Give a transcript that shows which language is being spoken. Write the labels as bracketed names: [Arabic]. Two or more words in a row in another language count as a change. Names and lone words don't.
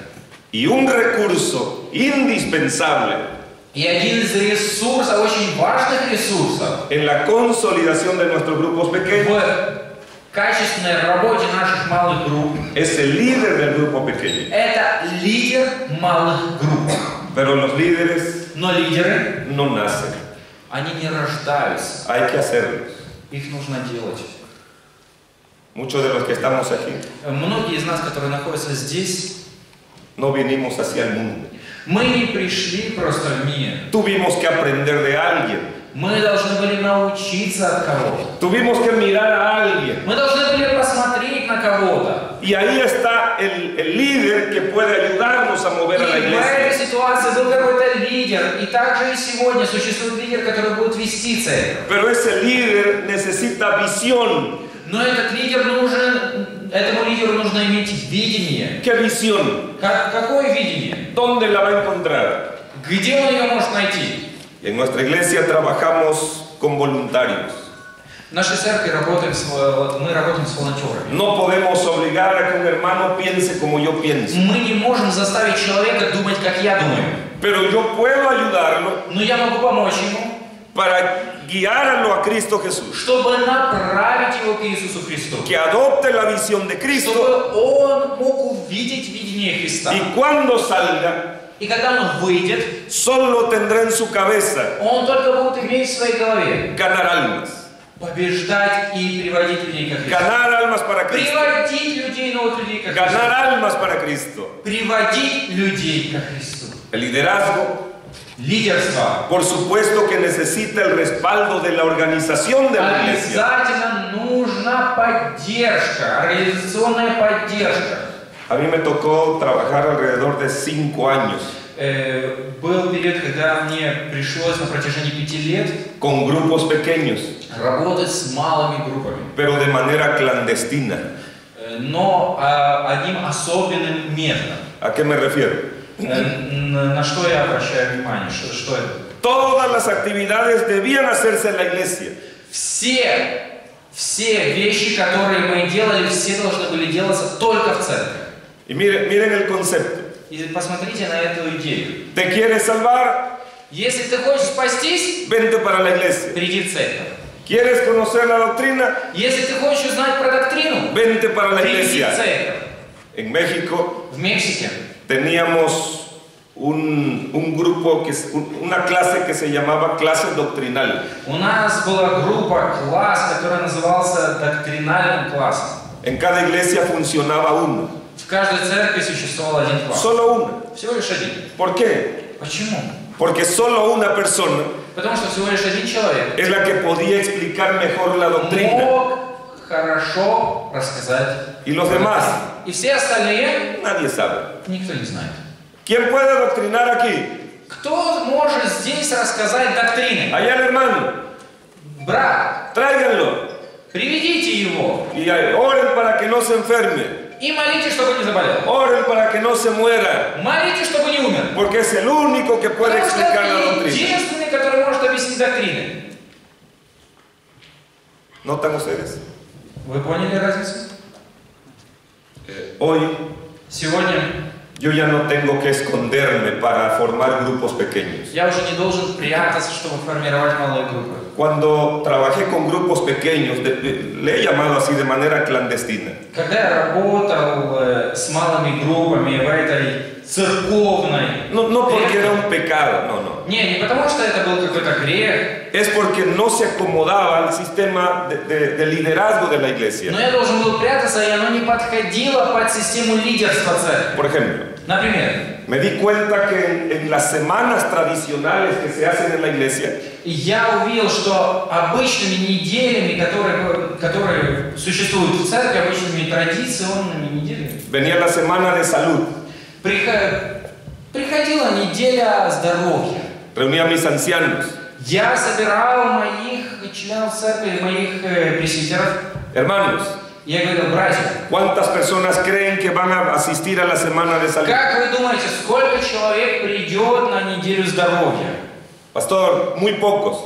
[Spanish] Y un recurso indispensable [Russian] И один из ресурсов, очень важных ресурсов, [Spanish] en la consolidación de nuestros grupos pequeños [Russian] в качественной работе наших малых групп, [Spanish] es el líder del grupo pequeño. [Russian] это лидер малых групп. [Spanish] Pero los líderes [Russian] Но лидеры, [Spanish] no nacen, [Russian] они не рождаются. [Spanish] hay que hacerlos. [Russian] Их нужно делать. [Spanish] Muchos de los que estamos aquí [Russian] Многие из нас, которые находятся здесь, [Spanish] no vinimos hacia el mundo. [Russian] мы не пришли просто в мир. [Spanish] Tuvimos que aprender de alguien. [Russian] Мы должны были научиться от кого-то. [Spanish] Tuvimos que mirar a alguien. [Russian] Мы должны были посмотреть на кого-то. [Spanish] Y ahí está el líder que puede ayudarnos a mover [Russian] И [Spanish] a la [Russian] в этой [Spanish] iglesia. [Russian] ситуации был какой-то лидер. И также и сегодня существует лидер, который будет вести церковь. [Spanish] Pero ese líder necesita visión. [Russian] Но этот лидер нужен, этому лидеру нужно иметь видение. [Spanish] ¿Qué visión? [Russian] Какое видение? [Spanish] ¿Dónde la va a encontrar? [Russian] Где он ее может найти? [Spanish] En nuestra iglesia trabajamos con voluntarios. [Russian] В нашей церкви мы работаем с волонтерами. [Spanish] No podemos obligar a que un hermano piense como yo pienso. [Russian] Мы не можем заставить человека думать, как я думаю. [Spanish] Pero yo puedo ayudarlo [Russian] Но я могу помочь ему, [Spanish] para guiarlo a Cristo Jesús. [Russian] чтобы направить его к Иисусу Христу. [Spanish] Que adopte la visión de Cristo [Russian] Чтобы он мог увидеть видение Христа. [Spanish] y cuando salga, [Russian] И когда он выйдет, [Spanish] solo tendrá en su cabeza [Russian] он только будет иметь в своей голове [Spanish] ganar almas. [Russian] побеждать и приводить людей ко Христу. [Spanish] Ganar almas para Cristo. [Russian] Приводить людей, новых людей ко Христу. [Spanish] Ganar almas para Cristo. [Russian] Приводить людей ко Христу. [Spanish] El liderazgo, [Russian] Лидерство. [Spanish] por supuesto que necesita el respaldo de la organización de la iglesia. [Russian] Обязательно нужна поддержка, организационная поддержка. [Spanish] A mí me tocó trabajar alrededor de 5 años [Russian] Был период, когда мне пришлось на протяжении 5 лет [Spanish] con grupos pequeños, [Russian] работать с малыми группами, [Spanish] pero de manera clandestina. [Russian] но одним особенным методом. [Spanish] ¿A qué me refiero? [Russian] На что я обращаю внимание? Что это? [Spanish] Todas las actividades debían hacerse en la iglesia. [Russian] Все вещи, которые мы делали, все должны были делаться только в церкви. [Spanish] Y miren el concepto. [Russian] И посмотрите на эту идею. [Spanish] ¿Te quieres salvar? [Russian] Если ты хочешь спастись, [Spanish] Vente para la iglesia. [Russian] приди в церковь. [Spanish] ¿Quieres conocer la doctrina? [Russian] Если ты хочешь узнать про доктрину, [Spanish] Vente para la [Russian] приди в [Spanish] iglesia. [Russian] церковь. [Spanish] En México [Russian] В Мексике [Spanish] teníamos un grupo, una clase que se llamaba clase doctrinal. [Russian] у нас была группа, класс, который назывался доктринальным классом. [Spanish] En cada iglesia funcionaba uno. [Russian] В каждой церкви существовал один класс. [Spanish] Solo uno. [Russian] Всего лишь один. [Spanish] ¿Por qué? [Russian] Почему? [Spanish] Porque solo una persona [Russian] Потому что всего лишь один человек [Spanish] es la que podía explicar mejor la doctrina. [Russian] мог хорошо рассказать. [Spanish] Y los demás, [Russian] И все остальные [Spanish] nadie sabe. [Russian] никто не знает. [Spanish] ¿Quién puede doctrinar aquí? [Russian] Кто может здесь рассказать доктрины? [Spanish] Allá el hermano. [Russian] Брат, [Spanish] Tráiganlo. [Russian] приведите его [Spanish] Y oren para que no se enferme. [Russian] и молите, чтобы не заболел. [Spanish] Oren para que no se muera. [Russian] Молите, чтобы не умер. [Spanish] Porque es el único que puede [Russian] Потому что [Spanish] explicar la [Russian] это [Spanish] doctrina. [Russian] единственный, который может объяснить доктрины. [Spanish] ¿Notan ustedes? [Russian] Вы поняли разницу? [Spanish] Hoy [Russian] Сегодня [Spanish] yo ya no tengo que esconderme para formar grupos pequeños. [Russian] я уже не должен прятаться, чтобы формировать малые группы. [Spanish] Cuando trabajé con grupos pequeños, le he llamado así de manera clandestina. [Russian] Когда я работал с малыми группами в этой церковной... [Spanish] No porque era un pecado, no. [Russian] Не потому что это был какой-то грех. [Spanish] Es porque no se acomodaba al sistema de liderazgo de la iglesia. [Russian] Но я должен был прятаться, и оно не подходило под систему лидерства церкви. [Spanish] Por ejemplo, [Russian] Например, [Spanish] me di cuenta que en las semanas tradicionales que se hacen en la iglesia, [Russian] я увидел, что обычными неделями, которые существуют в церкви, обычными традиционными неделями, [Spanish] venía la semana de salud. [Russian] приходила неделя здоровья. [Spanish] Reunía a mis ancianos. [Russian] Я собирал моих членов церкви, моих пресвитеров. [Spanish] Hermanos, [Russian] Я говорил: братья, [Spanish] ¿cuántas personas creen que van a asistir a la semana de salud? [Russian] как вы думаете, сколько человек придет на неделю здоровья? [Spanish] Pastor, muy pocos.